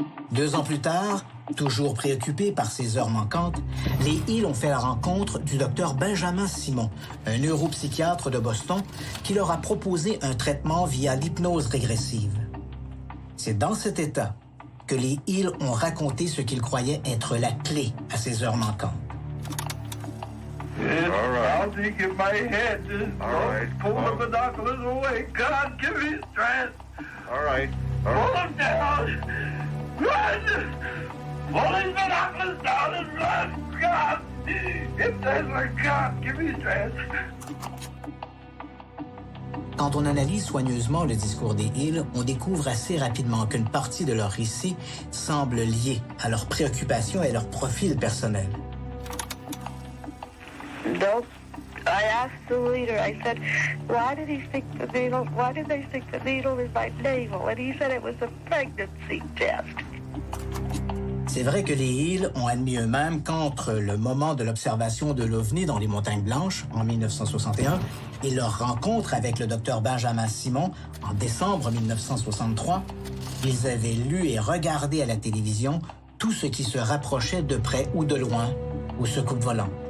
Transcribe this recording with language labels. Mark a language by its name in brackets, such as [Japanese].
[French] Deux ans plus tard, toujours préoccupés par ces heures manquantes, les Hills ont fait la rencontre du docteur Benjamin Simon, un neuropsychiatre de Boston, qui leur a proposé un traitement via l'hypnose régressive. C'est dans cet état que les Hills ont raconté ce qu'ils croyaient être la clé à ces heures manquantes. [English] Yes, all right. I'll take it by head. Just all right. Pull the binoculars away. God, give me strength. All right. Pull them down. Run! Pull these binoculars down and run. God, if there's a God, give me strength. [French] Quand on analyse soigneusement le discours des Hills, on découvre assez rapidement qu'une partie de leur récit semble liée à leurs préoccupations et leur profil personnel. [English] Nope. I asked the leader, I said, why did they stick the needle in my navel? And he said it was a pregnancy test. [French] C'est vrai que les Hills ont admis eux-mêmes qu'entre le moment de l'observation de l'OVNI dans les Montagnes Blanches, en 1961, et leur rencontre avec le docteur Benjamin Simon, en décembre 1963, ils avaient lu et regardé à la télévision tout ce qui se rapprochait de près ou de loin au secours volant.